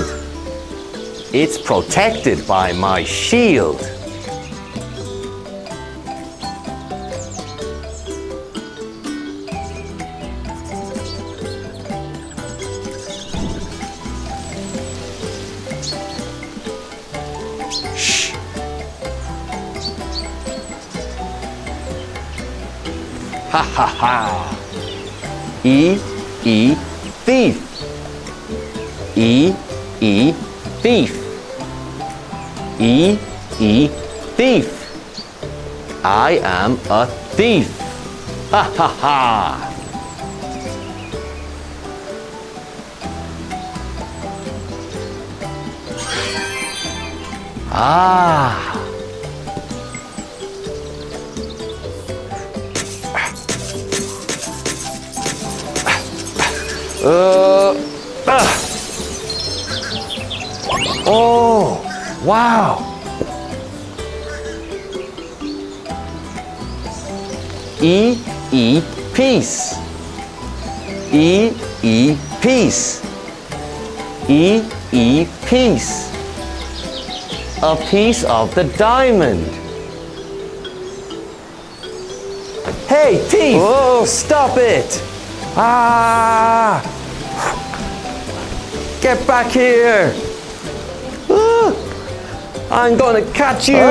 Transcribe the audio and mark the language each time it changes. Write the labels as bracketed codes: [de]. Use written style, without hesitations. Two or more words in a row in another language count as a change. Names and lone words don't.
[en] It's protected by my shield. Shh. Ha ha ha. E, thief. E, thief. E, thief. I am a thief. Ha ha ha. Ah. Oh, wow. E, peace. E, peace. E, peace. A piece of the diamond. Hey, thief! Oh, stop it! Ah! Get back here! Ah, I'm gonna catch you!